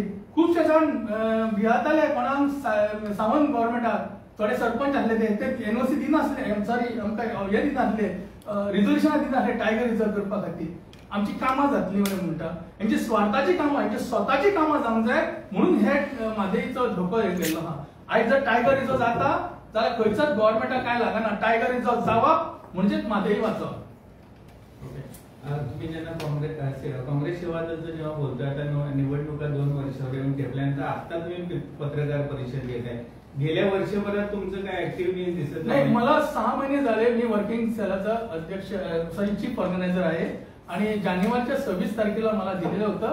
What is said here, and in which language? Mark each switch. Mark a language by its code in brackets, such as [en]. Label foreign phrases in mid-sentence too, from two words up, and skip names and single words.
[kok] खुबशे जाण भियाताले कोणाक सावंत गव्हर्नमेंटाक, थोडे सरपंच आसले ते एनओसी दिनासले, सॉरी आमकां हे दिनासले, रिजर्वेशनां दिनासले [en] tiger reserve [kok] करपा खातीर. आमची कामां जातली म्हणटा. हेंची स्वार्थाची कामां, हेंची स्वताची कामां जावंक जाय म्हणून हे म्हादईचो धोको हे केल्लो आहा. आयज जर [en] tiger reserve [kok] जाता जाल्यार खंयचोच गव्हर्नमेंटाक काय लागना. [en] tiger reserve [kok] जावप म्हणजेच म्हादई वाचप. [mr] तुम्ही ज्यांना काँग्रेस सेवा दलचं जेव्हा बोलतोय, आता निवडणुका 2 वर्षावर येऊन ठेपल्यानंतर आता तुम्ही पत्रकार परिषद घेताय, गेल्या वर्षभरात तुमचं काय ऍक्टिव्हिटी दिसत नाही. मला 6 महिने झाले मी वर्किंग सेलाचा अध्यक्ष [en] chief organizer [mr] आहे आणि जानेवारीच्या 26 तारखेला मला दिलेलं होतं.